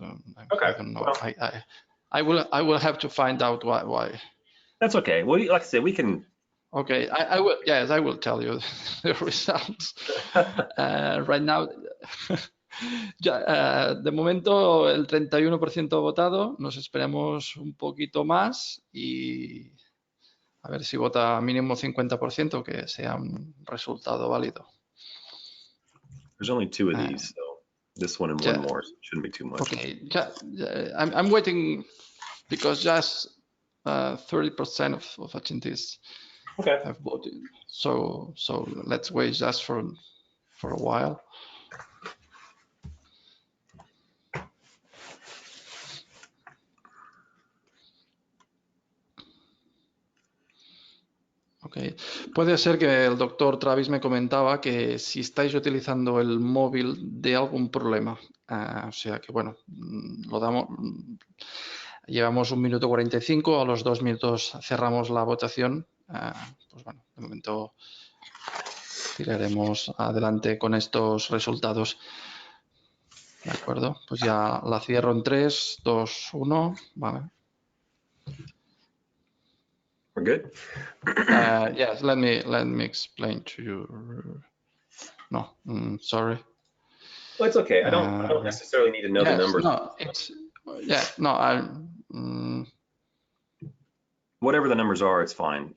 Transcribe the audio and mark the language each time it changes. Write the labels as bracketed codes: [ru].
[en] I don't know. Well, I will have to find out why. That's okay. Well, like I said, we can. Okay, I will. Yes, I will tell you the results right now. [es] Ya, de momento el 31% votado, nos esperamos un poquito más y a ver si vota mínimo 50%, que sea un resultado válido. [en] There's only 2 of these, so this one and one more, so it shouldn't be too much. Okay, I'm waiting because just 30% of attendees have voted. So let's wait just for a while. Okay. [es] Puede ser que el doctor Travis me comentaba que si estáis utilizando el móvil de algún problema. O sea que, bueno, lo damos. Llevamos 1 minuto 45, a los 2 minutos cerramos la votación. Pues bueno, de momento tiraremos adelante con estos resultados. De acuerdo, pues ya la cierro en 3, 2, 1. Vale. [en] We're good? Yes, let me explain to you. No, sorry. Well, it's okay. I don't necessarily need to know the Yes, numbers. no, it's no, Whatever the numbers are, it's fine.